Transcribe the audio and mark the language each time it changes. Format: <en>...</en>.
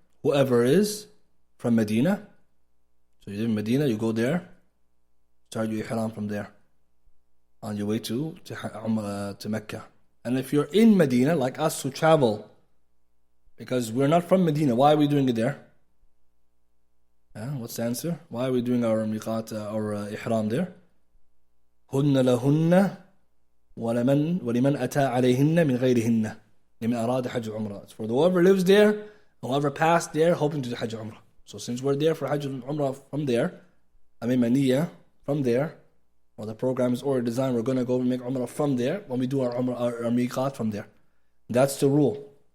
<en>Whoever is from Medina. So you live in Medina, you go there, start your ihram from there on your way to Mecca. And if you're in Medina, like us who travel, because we're not from Medina, why are we doing it there? What's the answer? Why are we doing our miqat, our ihram there?</en> <ar>هن لهن ولمن أتى عليهن من غيرهن لمن أراد حج عمرة.</ar> <en>It's for whoever lives there, whoever passed there, hoping to do Hajj Umrah. So since we're there for Hajj Umrah from there, Maniyah from there, or the program is already designed, we're going to go and make Umrah from there when we do our miqat from there. That's the rule.</en>